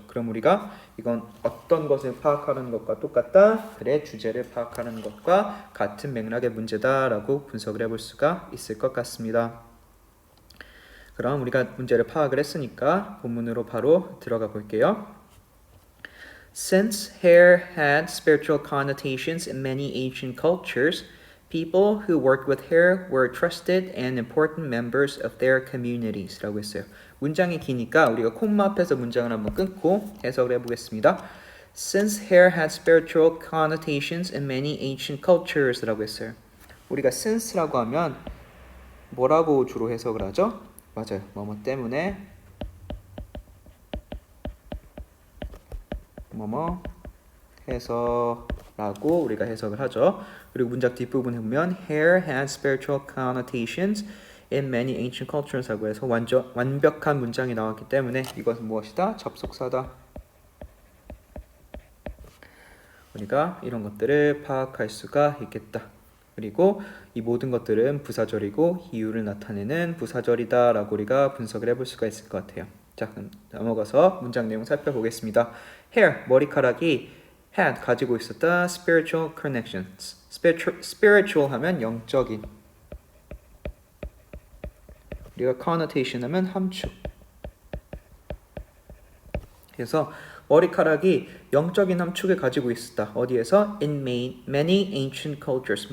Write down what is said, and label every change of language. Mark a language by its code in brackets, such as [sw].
[ko] 그럼 우리가 이건 어떤 것을 파악하는 것과 똑같다? 글의 주제를 파악하는 것과 같은 맥락의 문제다라고 분석을 해볼 수가 있을 것 같습니다. 그럼 우리가 문제를 파악을 했으니까 본문으로 바로 들어가 볼게요. [en] Since hair had spiritual connotations in many ancient cultures, people who worked with hair were trusted and important members of their communities. [ko] 라고 했어요. 문장이 기니까 우리가 콤마 앞에서 문장을 한번 끊고 해석을 해보겠습니다. [en] Since hair had spiritual connotations in many ancient cultures. [ko] 라고 했어요. 우리가 since라고 하면 뭐라고 주로 해석을 하죠? 맞아요. 뭐뭐 때문에 뭐뭐 해서 라고 우리가 해석을 하죠. 그리고 문장 뒷부분에 보면 [en] hair had spiritual connotations in many ancient cultures [ko] 하고 해서 완벽한 문장이 나왔기 때문에 이것은 무엇이다? 접속사다. 우리가 이런 것들을 파악할 수가 있겠다. 그리고 이 모든 것들은 부사절이고 이유를 나타내는 부사절이다 라고 우리가 분석을 해볼 수가 있을 것 같아요. 자, 그럼 넘어가서 문장 내용 살펴보겠습니다. hair, 머리카락이 had, 가지고 있었다. [en] spiritual connections. [ko] spiritual 하면 영적인. 우리가 connotation 하면 함축. 그래서 머리카락이 영적인 함축을 가지고 있었다. 어디에서? [en] In many ancient cultures.